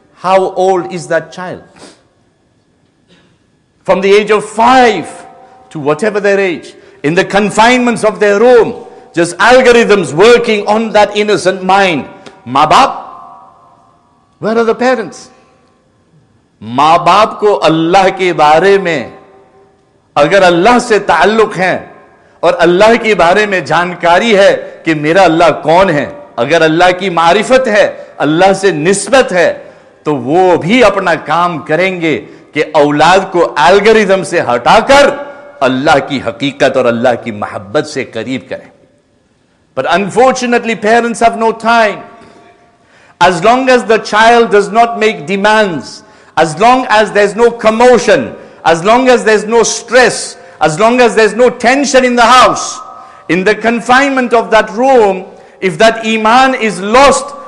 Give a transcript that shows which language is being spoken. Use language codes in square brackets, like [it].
[en] How old is that child? From the age of 5 to whatever their age, in the confinements of their room, just algorithms working on that innocent mind. [ur] Maa baap, [en] where are the parents? [ur] ماں باپ کو اللہ کے بارے میں اگر اللہ سے تعلق ہے اور اللہ کے بارے میں جانکاری ہے کہ میرا اللہ کون ہے, اگر اللہ کی معرفت ہے, اللہ سے نسبت ہے, تو وہ بھی اپنا کام کریں گے کہ اولاد کو الگوریتھم سے ہٹا کر اللہ کی حقیقت اور اللہ کی محبت سے قریب کریں. [en] But unfortunately parents have no time. As long as the child does not make demands, as long as there's no commotion, as long as there's no stress, as long as there's no tension in the house, in the confinement of that room, if that iman is lost,